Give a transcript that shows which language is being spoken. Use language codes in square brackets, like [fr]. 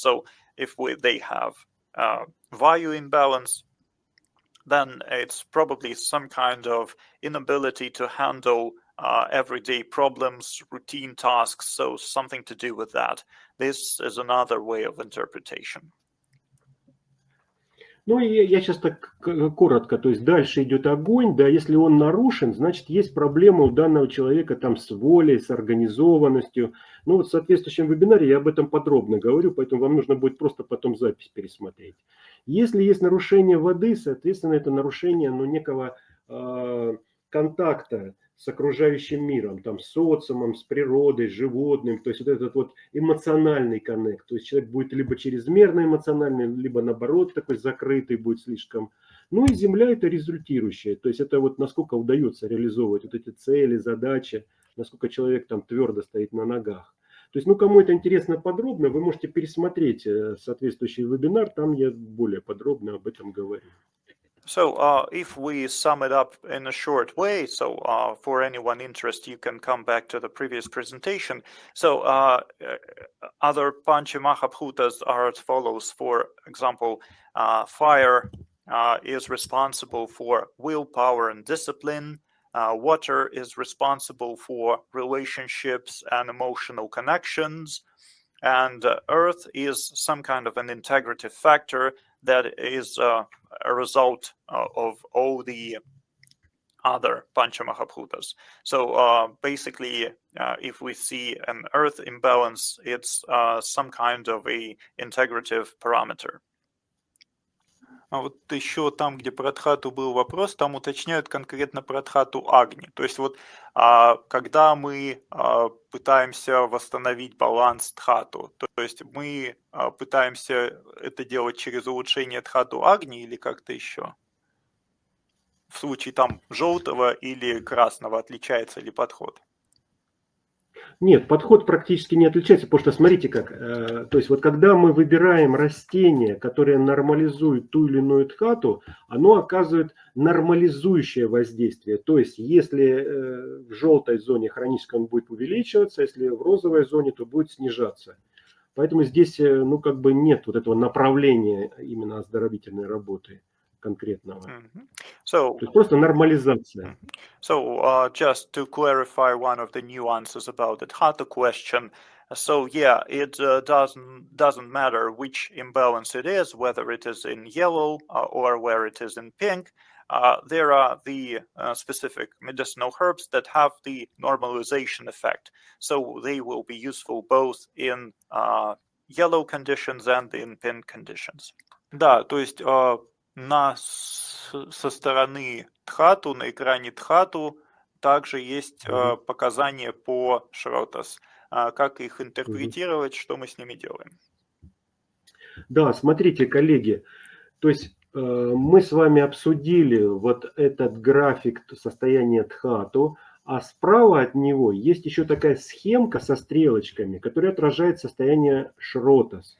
[en] So if they have Vayu imbalance, then it's probably some kind of inability to handle everyday problems, routine tasks, so something to do with that. This is another way of interpretation. [ru] Ну, и я сейчас так коротко, то есть дальше идет огонь, да, если он нарушен, значит, есть проблема у данного человека там с волей, с организованностью. Ну, вот в соответствующем вебинаре я об этом подробно говорю, поэтому вам нужно будет просто потом запись пересмотреть. Если есть нарушение воды, соответственно, это нарушение, ну, некого контакта с окружающим миром, там, с социумом, с природой, с животным, то есть вот этот вот эмоциональный коннект, то есть человек будет либо чрезмерно эмоциональный, либо наоборот такой закрытый будет слишком. Ну и Земля это результирующее, то есть это вот насколько удается реализовывать вот эти цели, задачи, насколько человек там твердо стоит на ногах. То есть, ну, кому это интересно подробно, вы можете пересмотреть соответствующий вебинар, там я более подробно об этом говорю. [en] So if we sum it up in a short way, so for anyone interested, you can come back to the previous presentation. So other Panchamahabhutas are as follows. For example, fire is responsible for willpower and discipline. Water is responsible for relationships and emotional connections. And earth is some kind of an integrative factor that is a result of all the other Panchamahabhutas. So basically, if we see an earth imbalance, it's some kind of a integrative parameter. [ru] А вот еще там, где про Дхату был вопрос, там уточняют конкретно про Дхату Агни. То есть вот когда мы пытаемся восстановить баланс Дхату, то есть мы пытаемся это делать через улучшение Дхату Агни или как-то еще? В случае там желтого или красного отличается ли подход? Нет, подход практически не отличается, потому что смотрите как, то есть вот когда мы выбираем растение, которое нормализует ту или иную дхату, оно оказывает нормализующее воздействие. То есть если в желтой зоне хронически он будет увеличиваться, если в розовой зоне, то будет снижаться. Поэтому здесь, ну, как бы нет вот этого направления именно оздоровительной работы конкретного. [en] So, [ru] то есть просто нормализация. [en] So just to clarify one of the nuances about the Dhatu question, so yeah, it doesn't matter which imbalance it is, whether it is in yellow or where it is in pink. There are the specific medicinal herbs that have the normalization effect. So they will be useful both in yellow conditions and in pink conditions. [ru] Да, то есть со стороны Дхату, на экране Дхату также есть Мгм. показания по Шротас. Как их Мгм. интерпретировать, что мы с ними делаем? Да, смотрите, коллеги, то есть мы с вами обсудили вот этот график состояния Дхату, а справа от него есть еще такая схемка со стрелочками, которая отражает состояние Шротас.